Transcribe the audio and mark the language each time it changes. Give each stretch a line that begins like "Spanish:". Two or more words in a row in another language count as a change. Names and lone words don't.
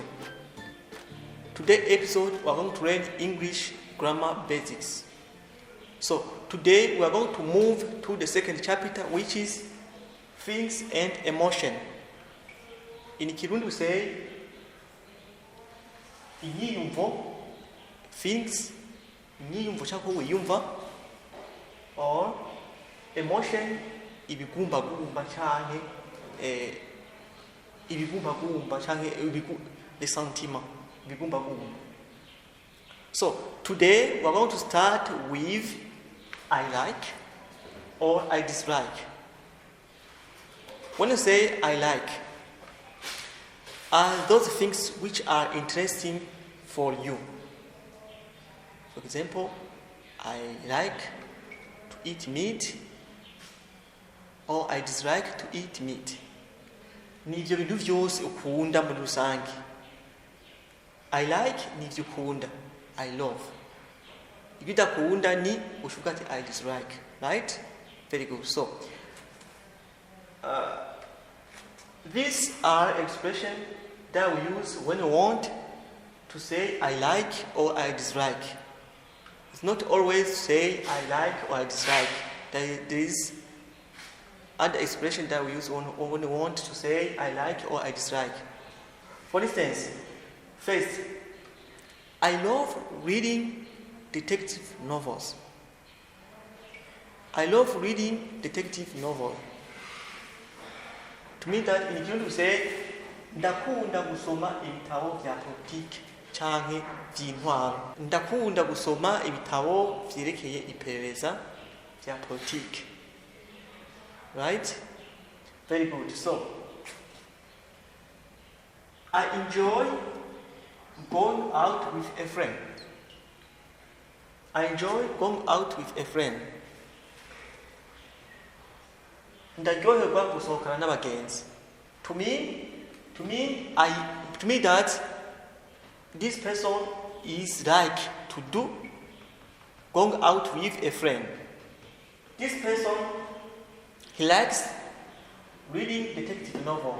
English: Today's episode we are going to learn English grammar basics. So today we are going to move to the second chapter, which is feelings and emotion. In Kirundi we say inyiyumvo, feelings,
Rundi: inyiyumvo cyangwa wiyumva,
English: or emotion,
Rundi: ibigumbagumba cyane ibigumbagumba cyane
English: the sentiment
Rundi: ibigumbagumba.
English: So today we are going to start with I like or I dislike. When you say I like, are those things which are interesting for you. For example, I like to eat meat, or I dislike to eat meat.
Rundi: Nivyo bintu vyose ukunda muri rusange.
English: I like
Rundi: nivyo ukunda.
English: I love.
Rundi: Ibyo udakunda ni ushuka ati
English: I dislike. Right? Very good. So, these are expressions that we use when we want to say I like or I dislike. It's not always say I like or I dislike. There is other expression that we use when we want to say I like or I dislike. For instance, first, I love reading detective novels. I love reading detective novels. To me that in Kirundi we say
Rundi: ndakunda gusoma ibitabo vya politiki canke vy'intwaro. Ndakunda gusoma ibitabo vyerekeye iperereza vya politiki.
English: Right? Very good. So, I enjoy going out with a friend. I enjoy going out with a friend.
Rundi: Ndaryoherwa gusohokana n'abagenzi.
English: To me that this person is like to do going out with a friend. This person, he likes reading detective novel.